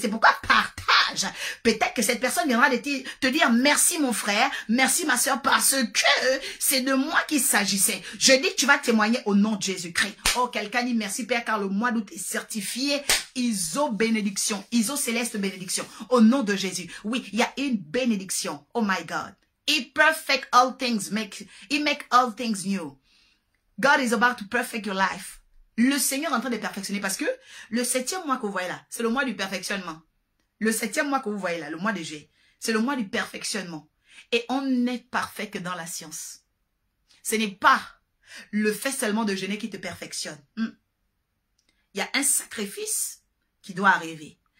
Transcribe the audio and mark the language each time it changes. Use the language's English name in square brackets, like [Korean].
[French] C'est pourquoi partage. Peut-être que cette personne viendra te dire merci mon frère, merci ma soeur, parce que c'est de moi qu'il s'agissait. Je dis que tu vas témoigner au nom de Jésus-Christ. Oh, quelqu'un dit merci Père, car le mois d'août est certifié ISO bénédiction, ISO céleste bénédiction. Au nom de Jésus. Oui, il y a une bénédiction. [English] Oh my God. He perfect all things, he make all things new. God is about to perfect your life. [French] Le Seigneur est en train de perfectionner parce que le 7e mois que vous voyez là, c'est le mois du perfectionnement. Le 7e mois que vous voyez là, le mois de juillet, c'est le mois du perfectionnement. Et on n'est parfait que dans la science. Ce n'est pas le fait seulement de jeûner qui te perfectionne. Il y a un sacrifice qui doit arriver.